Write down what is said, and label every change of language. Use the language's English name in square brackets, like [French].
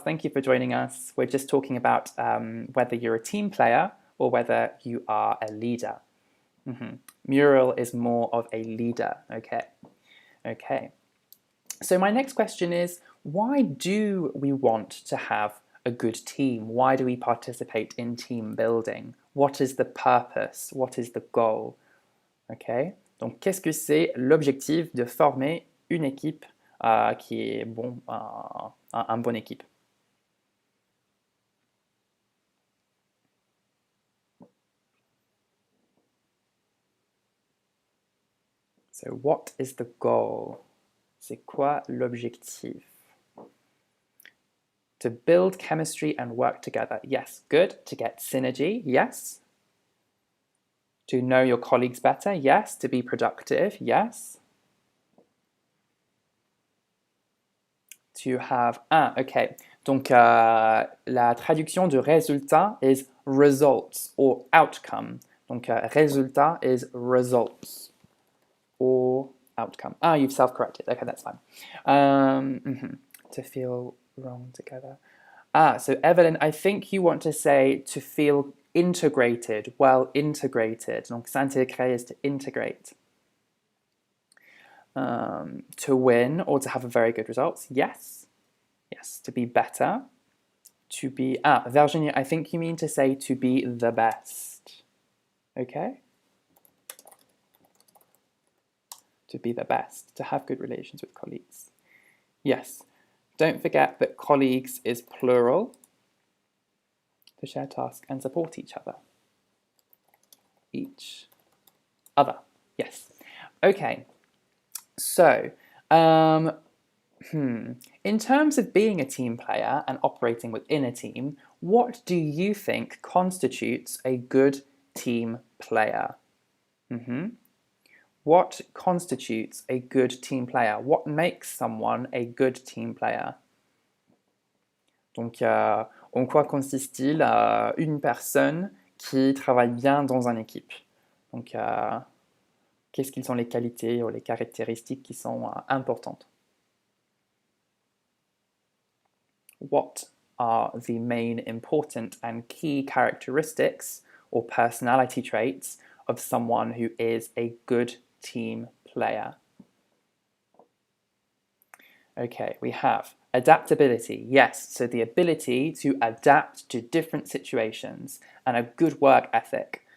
[English] Thank you for joining us. We're just talking about whether you're a team player or whether you are a leader. Muriel is more of a leader. Okay. So my next question is, why do we want to have a good team? Why do we participate in team building? What is the purpose? What is the goal? Okay. [French] Donc, qu'est-ce que c'est l'objectif de former une équipe qui est bon, une bonne équipe? [English] So what is the goal? [French] C'est quoi l'objectif? [English] To build chemistry and work together. Yes, good. To get synergy. Yes. To know your colleagues better. Yes. To be productive. Yes. To have... okay. [French] Donc, la traduction de résultat [English] is results or outcome. Donc, résultat is results or outcome. You've self-corrected. Okay, that's fine. To feel wrong together. So Evelyn, I think you want to say to feel integrated, well integrated. Donc s'intégrer is to integrate. To win or to have a very good results. Yes. Yes, to be better. To be, Virginia, I think you mean to say to be the best. Okay? To be the best, to have good relations with colleagues. Yes, don't forget that colleagues is plural, to share tasks and support each other. Each other, yes. Okay, so, in terms of being a team player and operating within a team, what do you think constitutes a good team player? What constitutes a good team player? What makes someone a good team player? [French] Donc, en quoi consiste-t-il une personne qui travaille bien dans une équipe? Donc, qu'est-ce qu'ils sont les qualités ou les caractéristiques qui sont importantes? [English] What are the main important and key characteristics or personality traits of someone who is a good team player? Okay, we have adaptability, yes, so the ability to adapt to different situations, and a good work ethic.